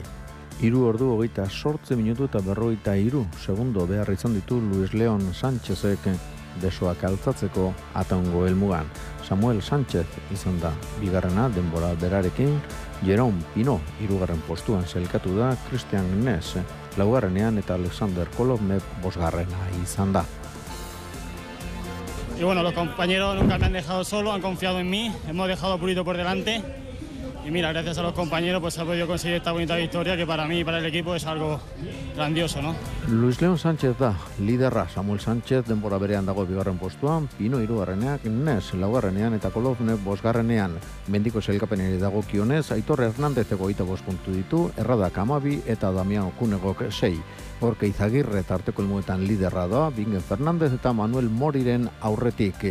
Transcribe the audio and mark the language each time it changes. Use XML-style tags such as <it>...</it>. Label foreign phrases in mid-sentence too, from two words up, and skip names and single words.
<eu>3 ordu 28 minutu eta 43 segundo behar izan ditu Luis León Sánchezek besoak altzatzeko Ataungo helmugan. Samuel Sánchez izan da bigarrena denbora berarekin, Jerome Pino 3. postuan sailkatu da, Christian Gness 4. eta Alexander Kolovnev 5. izan da.</eu> <es>Y bueno, los compañeros nunca me han dejado solo, han confiado en mí, hemos dejado a Purito por delante y mira, gracias a los compañeros pues se ha podido conseguir esta bonita victoria que para mí y para el equipo es algo grandioso, ¿no?</es> <eu>Luis León Sánchez da liderra, Samuel Sánchez denbora berean dago 2. postuan, Pino 3. Gness 4. eta Kolovnev 5. Mendiko sailkapenari dagokionez, Aitor Hernandez 25 puntu ditu, Erradak 12 eta Damiano Cunegok 6. Gorka Izagirre tarteko helmuetan liderra da, Bingen Fernandez eta Manuel Moriren aurretik.</eu>